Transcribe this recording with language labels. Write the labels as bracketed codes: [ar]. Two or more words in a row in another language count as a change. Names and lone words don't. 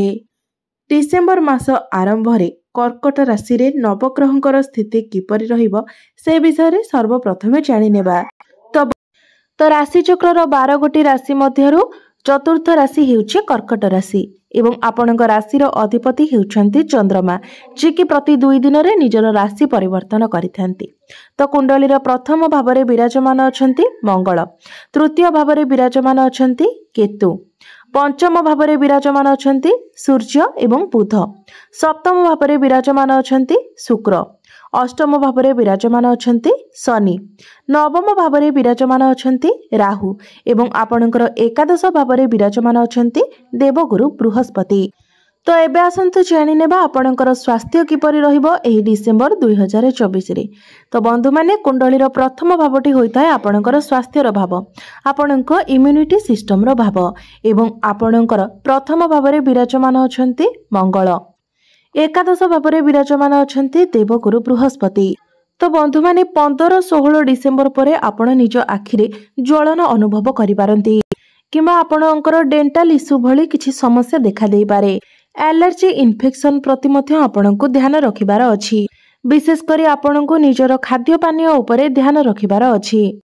[or] ଡିସେମ୍ବର ମାସ ଆରମ୍ଭ ରେ କର୍କଟ ରାଶି ରେ ନବଗ୍ରହଙ୍କର ସ୍ଥିତି କିପରି ରହିବ ସେ ବିଷୟ ରେ ସର୍ବପ୍ରଥମେ ଜାଣି ନେବା। ତ ରାଶି ଚକ୍ରର 12 ଗୋଟି ରାଶି ମଧ୍ୟରୁ ଚତୁର୍ଥ ରାଶି ହେଉଛି କର୍କଟ ରାଶି ଏବଂ ଆପଣଙ୍କ ରାଶିର ଅଧିପତି ହେଉଛନ୍ତି ଚନ୍ଦ୍ରମା ଯେ କି ପ୍ରତି 2 ଦିନ ରେ ନିଜର ରାଶି ପରିବର୍ତ୍ତନ କରିଥାନ୍ତି। ତ କୁଣ୍ଡଳୀର ପ୍ରଥମ ଭାବରେ ବିରାଜମାନ ଅଛନ୍ତି ମଙ୍ଗଳ, ତୃତୀୟ ଭାବରେ ବିରାଜମାନ ଅଛନ୍ତି କେତୁ, ପଞ୍ଚମ ଭାବରେ ବିରାଜମାନ ଅଛନ୍ତି ସୂର୍ଯ୍ୟ ଏବଂ ବୁଧ, ସପ୍ତମ ଭାବରେ ବିରାଜମାନ ଅଛନ୍ତି ଶୁକ୍ର, ଅଷ୍ଟମ ଭାବରେ ବିରାଜମାନ ଅଛନ୍ତି ଶନି, ନବମ ଭାବରେ ବିରାଜମାନ ଅଛନ୍ତି ରାହୁ ଏବଂ ଆପଣଙ୍କର ଏକାଦଶ ଭାବରେ ବିରାଜମାନ ଅଛନ୍ତି ଦେବଗୁରୁ ବୃହସ୍ପତି। ତ ଏବେ ଆସନ୍ତୁ ଜାଣି ନେବା ଆପଣଙ୍କର ସ୍ୱାସ୍ଥ୍ୟ କିପରି ରହିବ ଏହି ଡିସେମ୍ବର 2024 ରେ। ତ ବନ୍ଧୁ ମାନେ କୁଣ୍ଡଳୀର ପ୍ରଥମ ଭାବଟି ହୋଇଥାଏ ଆପଣଙ୍କର ସ୍ୱାସ୍ଥ୍ୟର ଭାବ, ଆପଣଙ୍କ [en] immunity system [or] ର ଭାବ ଏବଂ ଆପଣଙ୍କର ପ୍ରଥମ ଭାବରେ ବିରାଜମାନ ଅଛନ୍ତି ମଙ୍ଗଳ, ଏକାଦଶ ଭାବରେ ବିରାଜମାନ ଅଛନ୍ତି ଦେବଗୁରୁ ବୃହସ୍ପତି। ତ ବନ୍ଧୁ ମାନେ 15-16 ଡିସେମ୍ବର ପରେ ଆପଣ ନିଜ ଆଖିରେ ଜ୍ୱଳନ ଅନୁଭବ କରି ପାରନ୍ତି କିମ୍ବା ଆପଣଙ୍କର [en] dental issue [or] ଭଳି କିଛି ସମସ୍ୟା ଦେଖା ଦେଇ ପାରେ। [en] allergy infection [or] ପ୍ରତି ମଧ୍ୟ ଆପଣଙ୍କୁ ଧ୍ୟାନ ରଖିବାର ଅଛି। ବିଶେଷ କରି ଆପଣଙ୍କୁ ନିଜର ଖାଦ୍ୟ ପାନୀୟ ଉପରେ ଧ୍ୟାନ ରଖିବାର ଅଛି।